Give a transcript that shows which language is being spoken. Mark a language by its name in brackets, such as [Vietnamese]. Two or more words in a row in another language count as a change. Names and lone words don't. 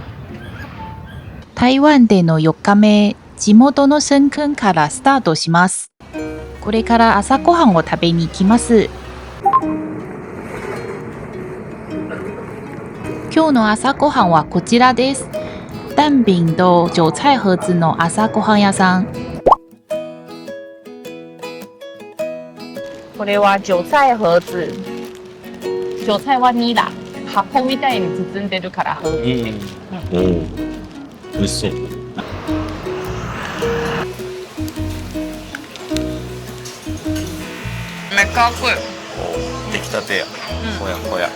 [Japanese] 台湾での4日目、地元の深坑からスタートします。これから朝ごはんを食べに行きます。今日の朝ごはんはこちらです。蛋饼と韭菜盒子の朝ごはん屋さん。これは韭菜盒子。韭菜は2だ。葉っぱみたいに包んでるから盒子。おお、美味しそう。めっちゃかっこいい。出来たてや。ほやほや。